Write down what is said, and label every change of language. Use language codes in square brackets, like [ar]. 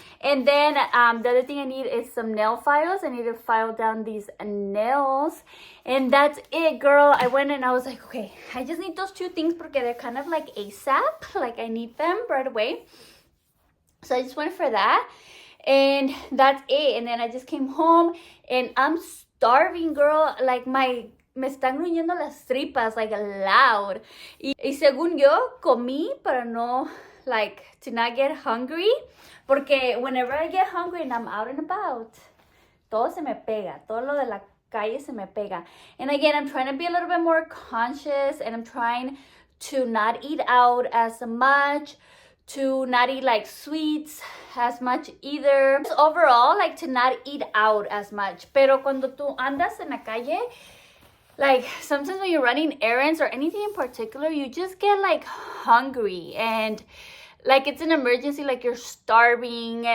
[en] And then the other thing I need is some nail files. I need to file down these nails. And that's it, girl. I went and I was like, okay, I just need those 2 things because they're kind of like ASAP. Like, I need them right away. So I just went for that. And that's it. And then I just came home and I'm starving, girl. [es] Like, me están gruñendo las tripas, like, loud. Y según yo, comí para no, [en] like, to not get hungry. Porque whenever I get hungry and I'm out and about, [es] todo se me pega. Todo lo de la calle se me pega. [en] And again, I'm trying to be a little bit more conscious and I'm trying to not eat out as much, to not eat like sweets as much either. Just overall, like, to not eat out as much. [es] Pero cuando tú andas en la calle, [en] like, sometimes when you're running errands or anything in particular, you just get like hungry and like it's an emergency, like you're starving.